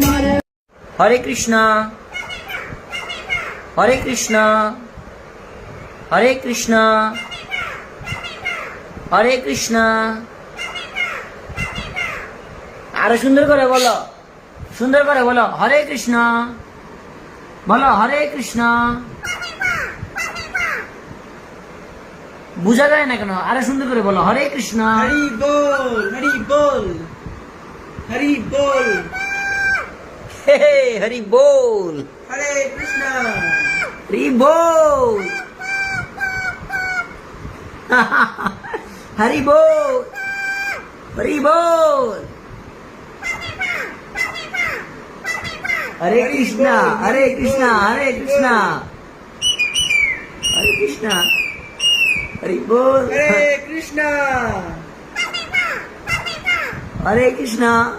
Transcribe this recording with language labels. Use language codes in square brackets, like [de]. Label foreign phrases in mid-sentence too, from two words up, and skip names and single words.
[bn] Hare Krishna Hare Krishna Hare Krishna Hare Krishna আরে সুন্দর করে বলো, সুন্দর করে বলো হরে কৃষ্ণ, বলো হরে কৃষ্ণ। বুঝা যায় না কেন? আরে সুন্দর করে বলো হরে কৃষ্ণ। হরি বল, হরি বল, হরি বল, হে হরি বল, হরে কৃষ্ণ, হরি বল, হরি বল, হরি বল। [hi] हरे कृष्णा हरे कृष्णा हरे कृष्णा हरे कृष्णा हरि बोल [bn] হরে কৃষ্ণ, [hi] हरे कृष्णा।